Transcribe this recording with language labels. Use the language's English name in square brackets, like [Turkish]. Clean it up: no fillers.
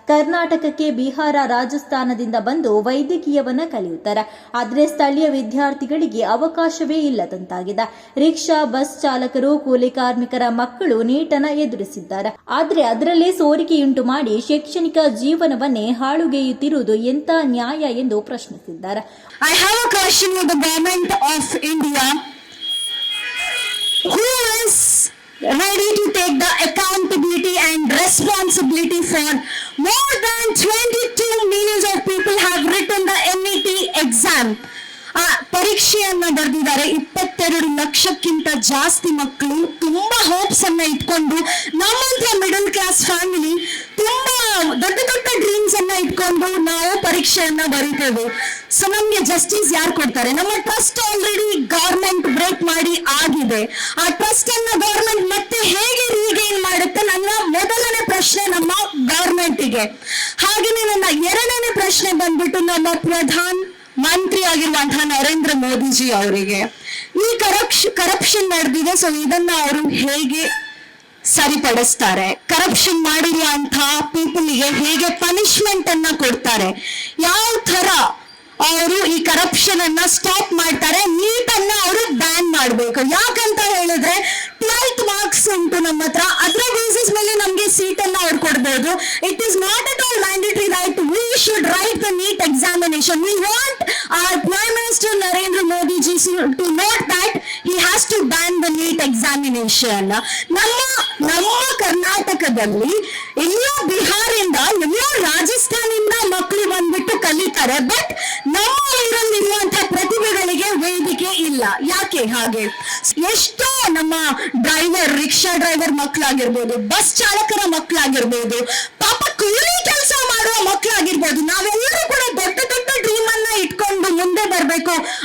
[Kannada] ಕರ್ನಾಟಕಕ್ಕೆ ಬಿಹಾರ, ರಾಜಸ್ಥಾನದಿಂದ ಬಂದು ವೈದ್ಯಕೀಯವನ್ನ ಕಲಿಯುತ್ತಾರೆ. ಆದರೆ ಸ್ಥಳೀಯ ವಿದ್ಯಾರ್ಥಿಗಳಿಗೆ ಅವಕಾಶವೇ ಇಲ್ಲದಂತಾಗಿದೆ. ರಿಕ್ಷಾ, ಬಸ್ ಚಾಲಕರು, ಕೂಲಿ ಕಾರ್ಮಿಕರ ಮಕ್ಕಳು ನೀಟನ್ನು ಎದುರಿಸಿದ್ದಾರೆ. ಆದರೆ ಅದರಲ್ಲೇ ಸೋರಿಕೆಯುಂಟು ಮಾಡಿ ಶೈಕ್ಷಣಿಕ ಜೀವನವನ್ನೇ ಹಾಳುಗೆಯುತ್ತಿರುವುದು ಎಂಥ ನ್ಯಾಯ ಎಂದು ಪ್ರಶ್ನಿಸಿದ್ದಾರೆ. [English] I have a question for the government of India. Who is ready to take the accountability and responsibility for more than 22 millions of people have written the NET exam? [Kannada] ಪರೀಕ್ಷೆಯನ್ನ ಬರೆದಿದ್ದಾರೆ. 22 ಲಕ್ಷಕ್ಕಿಂತ ಜಾಸ್ತಿ ಮಕ್ಕಳು ತುಂಬಾ ಹೋಪ್ಸ್ ಅನ್ನ ಇಟ್ಕೊಂಡು, ನಮ್ಮಂತ ಮಿಡಲ್ ಕ್ಲಾಸ್ ಫ್ಯಾಮಿಲಿ ತುಂಬಾ ದೊಡ್ಡ ದೊಡ್ಡ ಡ್ರೀಮ್ಸ್ ಅನ್ನ ಇಟ್ಕೊಂಡು ನಾವು ಪರೀಕ್ಷೆಯನ್ನ ಬರೀತೇವೆ. ಸೊ ನಮ್ಗೆ ಜಸ್ಟಿಸ್ ಯಾರು ಕೊಡ್ತಾರೆ? ನಮ್ಮ ಟ್ರಸ್ಟ್ ಆಲ್ರೆಡಿ ಗವರ್ಮೆಂಟ್ ಬ್ರೇಕ್ ಮಾಡಿ ಆಗಿದೆ. ಆ ಟ್ರಸ್ಟ್ ಅನ್ನ ಗವರ್ಮೆಂಟ್ ಮತ್ತೆ ಹೇಗೆ ರೀಗೈನ್ ಮಾಡುತ್ತೆ? ನನ್ನ ಮೊದಲನೇ ಪ್ರಶ್ನೆ ನಮ್ಮ ಗವರ್ಮೆಂಟ್ಗೆ. ಹಾಗೆಯೇ ನನ್ನ ಎರಡನೇ ಪ್ರಶ್ನೆ ಬಂದ್ಬಿಟ್ಟು ನಮ್ಮ ಪ್ರಧಾನ ಮಂತ್ರಿ ಆಗಿರುವಂತಹ ನರೇಂದ್ರ ಮೋದಿಜಿ ಅವರಿಗೆ. ಈ ಕರಪ್ಷನ್ ನಡೆದಿದೆ. ಸೊ ಇದನ್ನ ಅವರು ಹೇಗೆ ಸರಿಪಡಿಸ್ತಾರೆ? ಕರಪ್ಷನ್ ಮಾಡಿರುವಂತಹ ಪೀಪಲ್ಗೆ ಹೇಗೆ ಪನಿಷ್ಮೆಂಟ್ ಅನ್ನ ಕೊಡ್ತಾರೆ? ಯಾವ ತರ ಅವರು ಈ ಕರಪ್ಷನ್ ಅನ್ನ ಸ್ಟಾಪ್ ಮಾಡ್ತಾರೆ? ನೀಟ್ ಅನ್ನ ಅವರು ಬ್ಯಾನ್ ಮಾಡಬೇಕು. ಯಾಕಂತ ಹೇಳಿದ್ರೆ 12th ಮಾರ್ಕ್ಸ್ ಉಂಟು ನಮ್ಮ ಹತ್ರ, ಅದರ ಬೇಸಿಸ್ ಮೇಲೆ ನಮ್ಗೆ ಸೀಟ್ ಅನ್ನ ಅವ್ರು ಕೊಡ್ಬೋದು. [English] It is not at all mandatory right. We should write the NEET examination. We want our Prime Minister Narendra Modi ji to note that he has to ban the NEET examination. [Kannada] ನಮ್ಮ ಕರ್ನಾಟಕದಲ್ಲಿ ಎಲ್ಲೋ ಬಿಹಾರಿಂದ, ಎಲ್ಲೋ ರಾಜಸ್ಥಾನದಿಂದ ಮಕ್ಕಳು ಬಂದ್ಬಿಟ್ಟು ಕಲಿತಾರೆ. But ನಮ್ಮ ಊರಲ್ಲಿರುವಂತಹ ಪ್ರತಿಭೆಗಳಿಗೆ ವೇದಿಕೆ ಇಲ್ಲ. ಯಾಕೆ ಹಾಗೆ? ಎಷ್ಟೋ ನಮ್ಮ ಡ್ರೈವರ್, ರಿಕ್ಷಾ ಡ್ರೈವರ್ ಮಕ್ಕಳಾಗಿರ್ಬೋದು, ಬಸ್ ಚಾಲಕರ ಮಕ್ಕಳಾಗಿರ್ಬೋದು, ಪಾಪ ಕೂಲಿ ಕೆಲಸ ಮಾಡುವ ಮಕ್ಕಳಾಗಿರ್ಬೋದು, ನಾವೆಲ್ಲರೂ ಕೂಡ ದೊಡ್ಡ ದೊಡ್ಡ ಡ್ರೀಮ್ ಅನ್ನ ಇಟ್ಕೊಂಡು ಮುಂದೆ ಬರ್ಬೇಕು.